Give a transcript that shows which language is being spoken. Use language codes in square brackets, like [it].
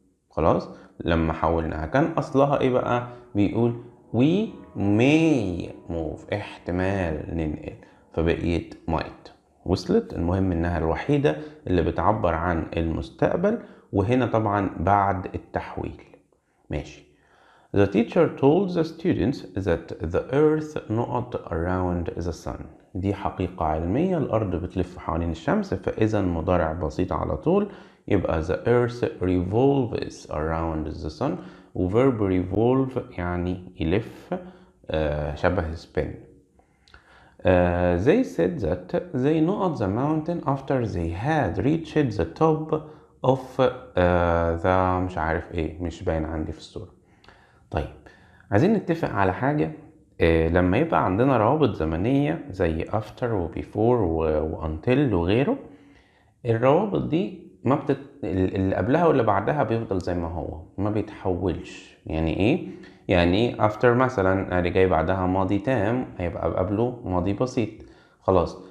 [ar] خلاص لما حولناها كان أصلها إيه بقى؟ بيقول [en] we may move، [ar] احتمال ننقل، فبقيت might. وصلت؟ المهم إنها الوحيدة اللي بتعبر عن المستقبل، وهنا طبعا بعد التحويل. ماشي. [en] The teacher told the students that the earth not around the sun. [ar] دي حقيقة علمية، الأرض بتلف حوالين الشمس، فإذا مضارع بسيط على طول، يبقى [en] the earth revolves around the sun، [ar] وverb revolve يعني يلف، شبه spin. [en] They said that they know the mountain after they had reached the top of the [ar] مش عارف ايه، مش باين عندي في الصورة. طيب عايزين نتفق على حاجة، لما يبقى عندنا روابط زمنية زي after و before و until وغيره، الروابط دي ما اللي قبلها واللي بعدها بيفضل زي ما هو، ما بيتحولش. يعني ايه؟ يعني after مثلا اللي جاي بعدها ماضي تام هيبقى قبله ماضي بسيط، خلاص.